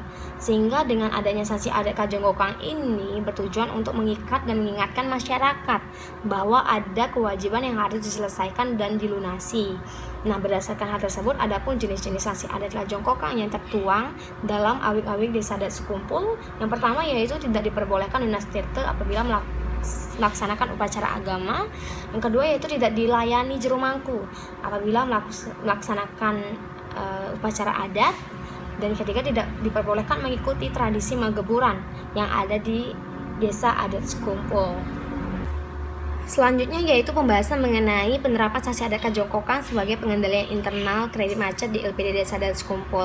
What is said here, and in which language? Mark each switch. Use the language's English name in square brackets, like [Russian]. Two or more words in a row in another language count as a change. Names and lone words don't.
[Indonesian] Sehingga dengan adanya sanksi adat kajongkokang ini bertujuan untuk mengikat dan mengingatkan masyarakat bahwa ada kewajiban yang harus diselesaikan dan dilunasi. Nah, berdasarkan hal tersebut, adapun jenis-jenis sanksi adat kajongkokang yang tertuang dalam Awik-Awik Desa Adat Sekumpul. Yang pertama yaitu tidak diperbolehkan lunas tirte apabila melaksanakan upacara agama. Yang kedua yaitu tidak dilayani jero mangku apabila melaksanakan upacara adat. Dan ketiga, tidak diperbolehkan mengikuti tradisi mageburan yang ada di desa adat sekumpul. Selanjutnya yaitu pembahasan mengenai penerapan sanksi adat kajongkokang sebagai pengendalian internal kredit macet di LPD Desa Adat Sekumpul.